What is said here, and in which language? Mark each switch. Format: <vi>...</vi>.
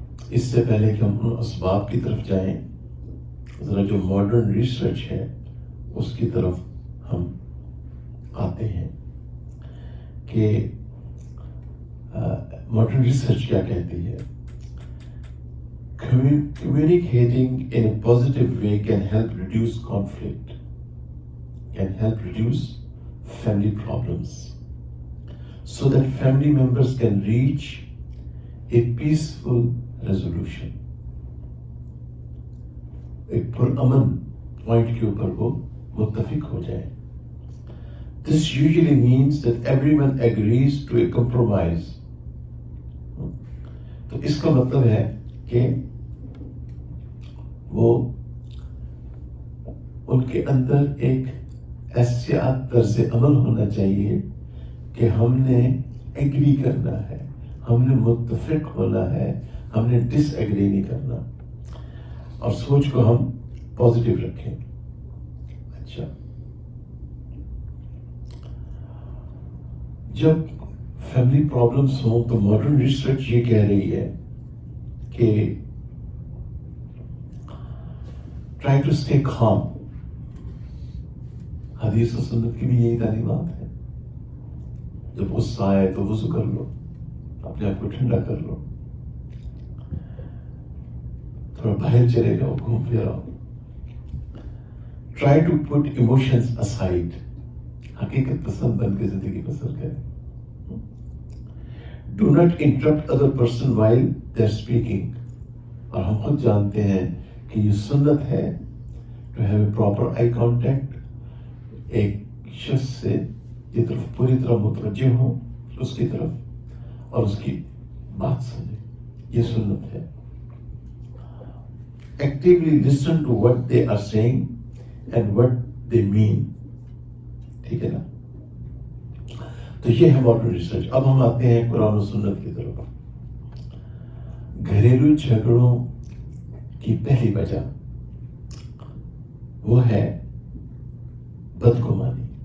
<ur>اس سے پہلے کہ ہم ان اسباب کی طرف جائیں، ذرا جو ماڈرن ریسرچ ہے اس کی طرف ہم آتے ہیں کہ ماڈرن ریسرچ کیا کہتی ہے.</ur> <en>Communicating in a positive way can help reduce conflict, can help reduce family problems, so that family members can reach a peaceful resolution.</en> <ur>ایک پرامن پوائنٹ کے اوپر وہ متفق ہو جائیں.</ur> <en>This usually means that everyone agrees to a compromise.</en> <ur>تو اس کا مطلب ہے کہ وہ ان کے اندر ایک ایسا طرز عمل ہونا چاہیے کہ ہم نے ایگری کرنا ہے، ہم نے متفق ہونا ہے، ہم نے ڈس ایگری نہیں کرنا، اور سوچ کو ہم پازیٹیو رکھیں. اچھا، جب فیملی پرابلمس ہوں تو ماڈرن ریسرچ یہ کہہ رہی ہے کہ</ur> <en>Try to stay calm.</en> <ur>حدیث و سنت کی بھی یہی تعلیمات ہے. جب غصہ آئے تو وضو کر لو، اپنے آپ کو ٹھنڈا کر لو، تھوڑا باہر چلے جاؤ، گھوم پھر آؤ.</ur> <en>Try to put emotions aside.</en> <ur>حقیقت پسند بن کے زندگی بسر کریں.</ur> <en>Do not interrupt other person while they are speaking.</en> <ur>اور ہم خود جانتے ہیں کہ یہ سنت ہے</ur> <en>To have a proper eye contact.</en> <ur>ایک شخص سے کی طرف پوری طرح متوجہ ہوں اس کی طرف اور اس کی بات سنیں، یہ سنت ہے.</ur> <en>Actually listen to what they are saying and what they mean.</en> <ur>ٹھیک ہے نا؟ تو یہ ہے ماڈرن ریسرچ. اب ہم آتے ہیں قرآن و سنت کی طرف. گھریلو جھگڑوں کی پہلی وجہ وہ ہے بدگمانی.</ur>